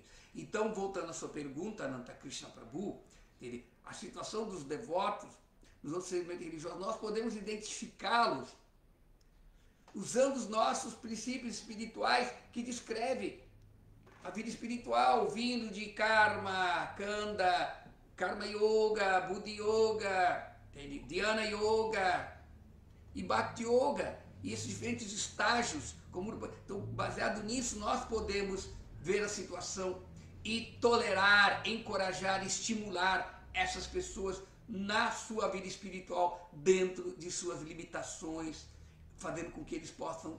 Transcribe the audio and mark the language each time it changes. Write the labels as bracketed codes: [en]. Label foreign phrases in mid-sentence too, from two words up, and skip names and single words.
[pt] Então, voltando à sua pergunta, Ananta Krishna Prabhu, a situação dos devotos nos outros segmentos religiosos, nós podemos identificá-los usando os nossos princípios espirituais que descreve a vida espiritual, vindo de Karma, Kanda, Karma Yoga, Buddha Yoga, Dhyana Yoga e Bhakti Yoga, e esses diferentes estágios. Então, baseado nisso, nós podemos ver a situação e tolerar, encorajar, estimular essas pessoas na sua vida espiritual, dentro de suas limitações, fazendo com que eles possam.